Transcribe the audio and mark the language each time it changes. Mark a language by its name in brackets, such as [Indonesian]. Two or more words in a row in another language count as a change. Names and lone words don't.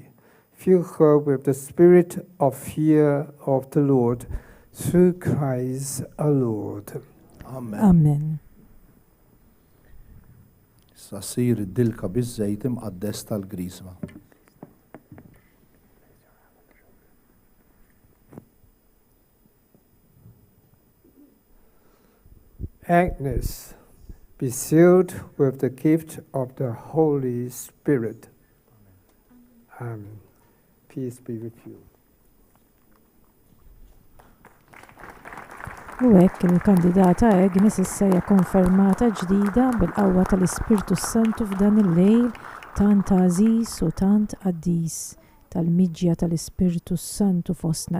[English] Fill her with the spirit of fear of the Lord, through Christ our Lord. Amen. Amen. [Maltese] Sasir id-dilka biż-żejt imqaddes tal-grisma. [English] Agnes, be sealed with the gift of the Holy Spirit. Amen. Peace be with you. [Maltese] U hekk il-kandidata Agnes issa hija konfermata ġdida bil-qawwa tal-Ispirtu Santu f'dan il-lejl tant għażiż u tant qaddis tal-miġja tal-Ispirtu Santu fostna.